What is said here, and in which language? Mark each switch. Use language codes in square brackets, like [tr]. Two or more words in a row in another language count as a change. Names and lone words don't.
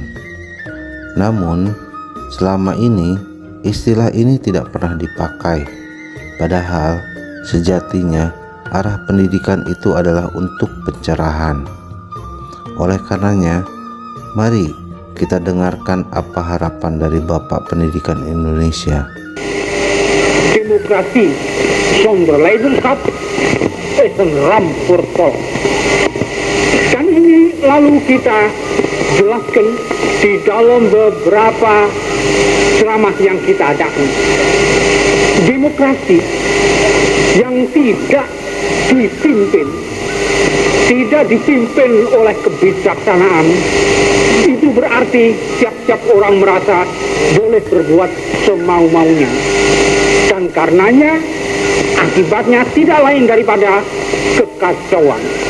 [id] Namun, selama ini istilah ini tidak pernah dipakai, padahal sejatinya arah pendidikan itu adalah untuk pencerahan. Oleh karenanya, mari kita dengarkan apa harapan dari Bapak Pendidikan Indonesia. [nl] Demokrasi zonder leiderschap is een ramp voor het volk. [id] Dan ini lalu kita jelaskan di dalam beberapa ceramah yang kita adakan. Demokrasi yang tidak dipimpin oleh kebijaksanaan, itu berarti tiap-tiap orang merasa boleh berbuat semau-maunya, dan karenanya akibatnya tidak lain daripada kekacauan.